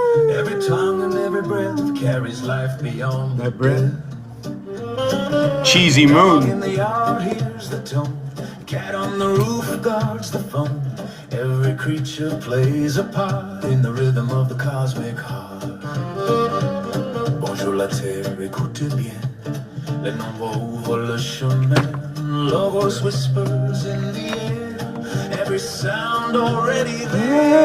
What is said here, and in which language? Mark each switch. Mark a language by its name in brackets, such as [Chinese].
[English] Every tongue and every breath carries life beyond that breath. Cheesy moon. In the yard hears the tone. Cat on the roof guards the phone. Every creature plays a part in the rhythm of the cosmic heart. [French] Bonjour la terre, écoutez bien. Les nombres ouvrent le chemin. [English] Logos whispers in the air. Every sound already there.